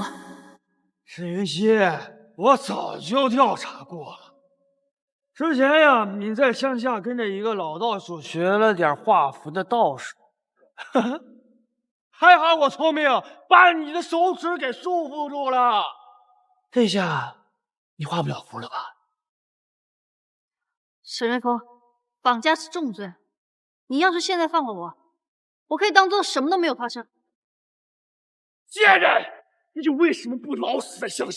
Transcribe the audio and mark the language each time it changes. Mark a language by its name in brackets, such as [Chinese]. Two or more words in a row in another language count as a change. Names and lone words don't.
[Chinese] 沈雲溪，我早就調查過了。之前呀，你在鄉下跟着一個老道士學了點畫符的道術，還好我聰明，把你的手指給束縛住了。這下你畫不了符了吧？沈瑞豐，綁架是重罪，你要是現在放了我，我可以當做什麼都沒有發生。賤人，你為什麼不老死在鄉下？